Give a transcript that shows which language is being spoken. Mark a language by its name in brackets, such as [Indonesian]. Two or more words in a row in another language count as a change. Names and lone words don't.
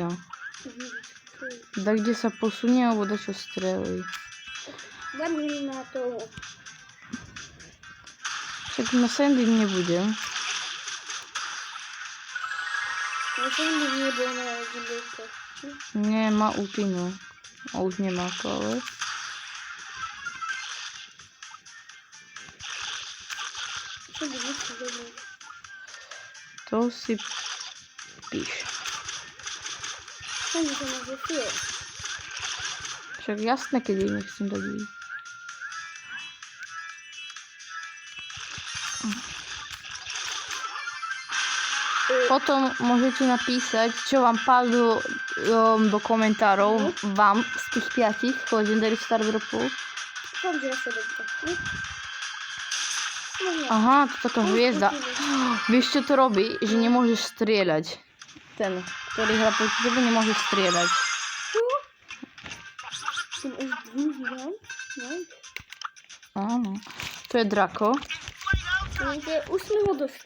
[Slovak] Da kde sa posunie, alebo da čo strelí. Dáme na to. Tak na Sandy nebudem. Na Sandy nebudeme na jedinke. [Polish] Nie ma ulti, no. O, już nie ma koły. Co by nie zrobił? [Slovak] To si pisz. Co mi to nazywa? Však jasné, keď ich nechcem dať vidieť. Potom môžete napísať, čo vám padlo do komentárov vám z tých 5 Legendary Star Dropov. [Polish] Chodź, ja sobie to. No nie. [Slovak] Aha, to taká hviezda. Vieš, čo to robí? Že nemôžeš strieľať. Ten, ktorý hrá proti tebe, nemôže strieľať. Ten už druhý dám. No. Áno. To je Draco. Už sme ho dostali.